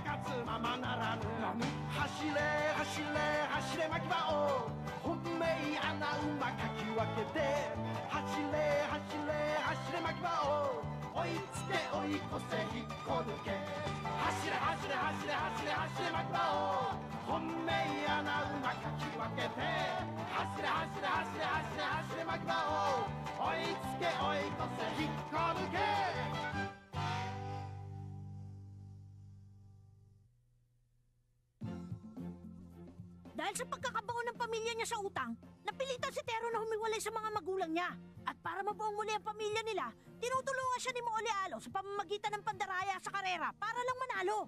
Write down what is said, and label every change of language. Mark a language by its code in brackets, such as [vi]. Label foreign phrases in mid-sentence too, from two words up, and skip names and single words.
[ja] 活ままならぬ走れ走れ走れ巻き場を本命穴馬かき分けて走れ走れ走れ巻き場を追いつけ追い越せ引っこ抜け走れ走れ走れ走れ走れ巻き場を本命穴馬かき分けて走れ走れ走れ走れ走れ巻き場を追いつけ追い越せ引っこ抜け [tl] Dahil sa pagkakabaon ng pamilya niya sa utang, napilitan si Tero na humiwalay sa mga magulang niya. At para mabuong muli ang pamilya nila, tinutulungan siya ni Molly Alo sa pamamagitan ng pandaraya sa karera para lang manalo.